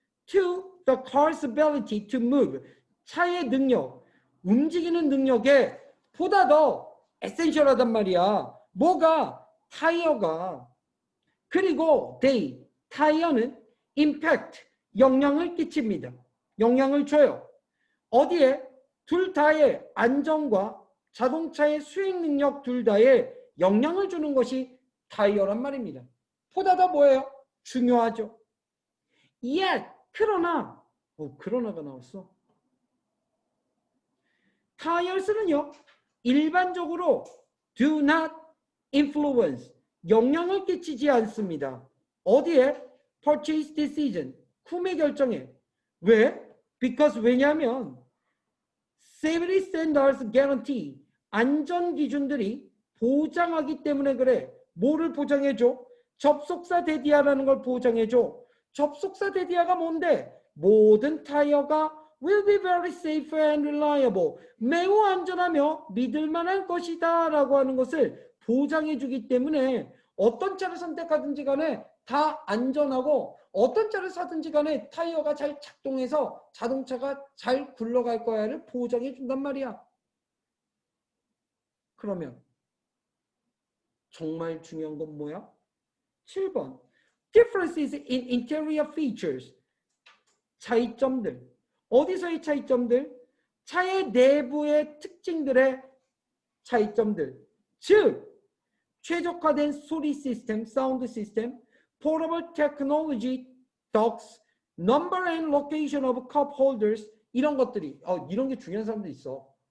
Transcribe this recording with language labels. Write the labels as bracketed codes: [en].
[en] To the car's ability to move. [ko] 차의 능력, 움직이는 능력에 보다 더 에센셜하단 말이야. 뭐가? 타이어가. 그리고 they, 타이어는 impact, 영향을 끼칩니다. 영향을 줘요. 어디에? 둘 다의 안전과 자동차의 수행 능력 둘 다에 영향을 주는 것이 타이어란 말입니다. 보다 더 뭐예요? 중요하죠. Yet, 그러나, 그러나가 나왔어. 타이어스는요, 일반적으로 [en] do not influence, [ko] 영향을 끼치지 않습니다. 어디에? [en] purchase decision, [ko] 구매 결정에. 왜? because 왜냐하면 [en] safety standards guarantee, [ko] 안전 기준들이 보장하기 때문에 그래. 뭐를 보장해줘? 접속사 대디아라는 걸 보장해줘. 접속사 대디아가 뭔데? 모든 타이어가 [en] will be very safe and reliable. [ko] 매우 안전하며 믿을만한 것이다 라고 하는 것을 보장해주기 때문에 어떤 차를 선택하든지 간에 다 안전하고 어떤 차를 사든지 간에 타이어가 잘 작동해서 자동차가 잘 굴러갈 거야를 보장해준단 말이야. 그러면 정말 중요한 건 뭐야? 7번. [en] Differences in interior features. [ko] 차이점들. 어디서의 차이점들? 차의 내부의 특징들의 차이점들. 즉, 최적화된 소리 시스템, 사운드 시스템, [en] portable technology, docks, number and location of cup holders [ko] 이런 것들이 이런 게 중요한 사람도 있어.